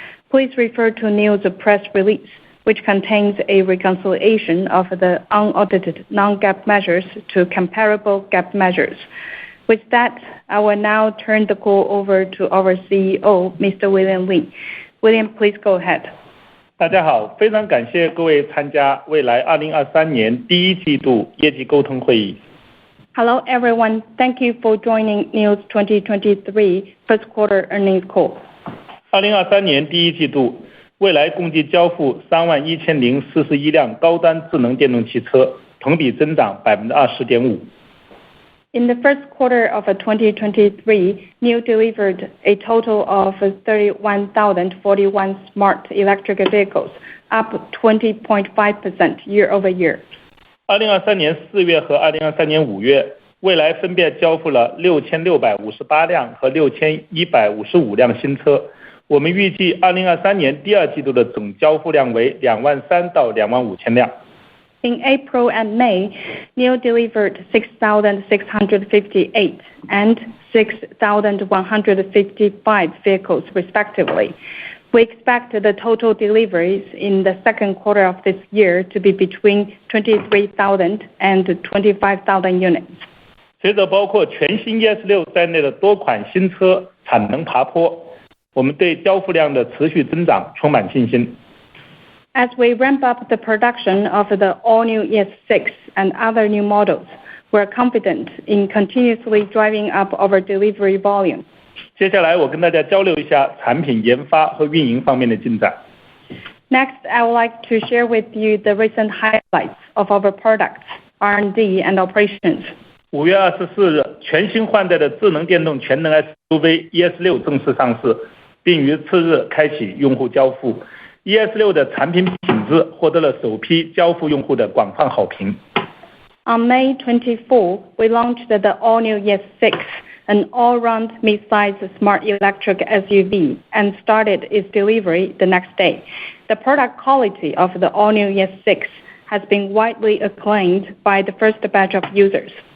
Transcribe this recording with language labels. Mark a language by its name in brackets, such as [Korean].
[English] Please refer to NIO's press release, which contains a reconciliation of the unaudited non-GAAP measures to comparable GAAP measures. With that, I will now turn the call over to our CEO, Mr. William Li. William, please go ahead. [Chinese] 大家好，非常感谢各位参加未来2023年第一季度业绩沟通会议。 [English] Hello, everyone. Thank you for joining NIO's 2023 first quarter earnings call. [Chinese] 2023年第一季度，未来共计交付31041辆高端智能电动汽车，同比增长 20.5%。 [English] In the first quarter of 2023, NIO delivered a total of 31,041 smart electric vehicles, up 20.5% year-over-year. [Chinese] 2023年4月和2023年5月，未来分别交付了6658辆和6155辆新车。我们预计2023年第二季度的总交付量为23000到25000辆。 [English] In April and May, NIO delivered 6,658 and 6,155 vehicles respectively. We expect the total deliveries in the second quarter of this year to be between 23,000 and 25,000 units. [Chinese] 随着包括全新 ES6 在内的多款新车产能爬坡，我们对交付量的持续增长充满信心。 [English] As we ramp up the production of the all-new ES6 and other new models, we're confident in continuously driving up our delivery volume. [Chinese] 接下来我跟大家交流一下产品研发和运营方面的进展。 [English] Next, I would like to share with you the recent highlights of our products, R&D and operations. [Chinese] 5月24日，全新换代的智能电动全能 SUV ES6 正式上市，并于次日开启用户交付。 ES6 的产品品质获得了首批交付用户的广泛好评。 [English] On May 24, we launched the all-new ES6, an all-round mid-size smart electric SUV, and started its delivery the next day. The product quality of the all-new ES6 has been widely acclaimed by the first batch of users.